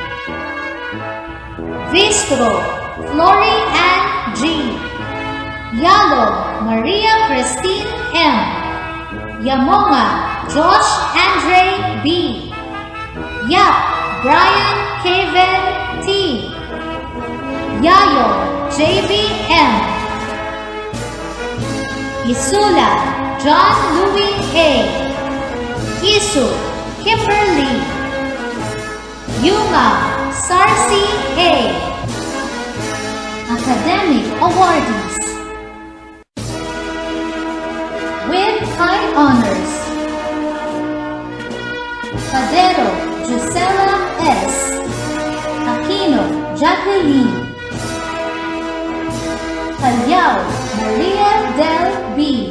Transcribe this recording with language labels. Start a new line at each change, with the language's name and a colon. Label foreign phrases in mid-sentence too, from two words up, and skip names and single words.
English: Vistro, Flory Ann G. Yalo, Maria Christine M. Yamonga, Josh Andre B. Yap, Brian Kevin T. Yayo, JB M. Isula, John Louis A. Isu, Kimberly. Yuma, Sarcy A. Academic Awardees with high honors: Padero, Gisela S. Aquino, Jacqueline. Calyao, Maria Del B.